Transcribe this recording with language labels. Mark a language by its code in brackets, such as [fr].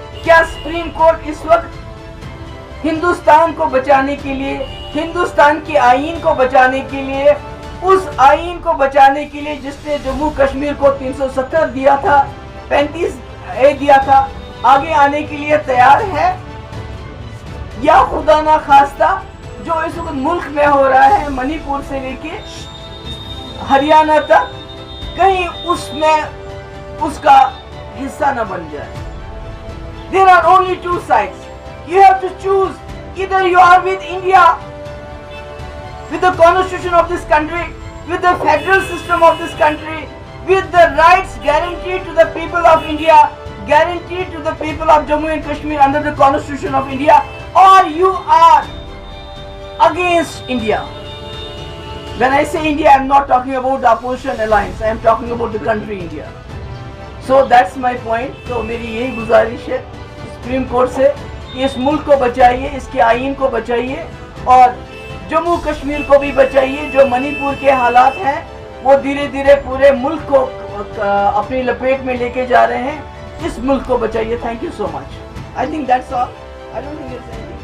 [hi] क्या supreme court इस वक्त हिंदुस्तान को बचाने के लिए, हिंदुस्तान के आईन को बचाने के लिए, उस आईन को बचाने के लिए जिसने जम्मू कश्मीर को 370 दिया था, 35A दिया था, आगे आने के लिए तैयार है? या खुदा ना खास्ता जो इस वक्त मुल्क में हो रहा है, मणिपुर से लेके हरियाणा तक, कहीं उसमें उसका हिस्सा न बन जाए। [en] There are only two sides. You have to choose. Either you are with India, with the constitution of this country, with the federal system of this country, with the rights guaranteed to the people of India, guaranteed to the people of Jammu and Kashmir under the constitution of India, or you are against India. When I say India, I am not talking about the opposition alliance. I am talking about the country India. So that's my point. [hi] तो मेरी यही गुजारिश है supreme court से कि इस मुल्क को बचाइए, इसके आईन को बचाइए और जम्मू कश्मीर को भी बचाइए। जो मणिपुर के हालात हैं वो धीरे धीरे पूरे मुल्क को अपनी लपेट में लेके जा रहे हैं। इस मुल्क को बचाइए। [en] Thank you so much. I think that's all. I don't think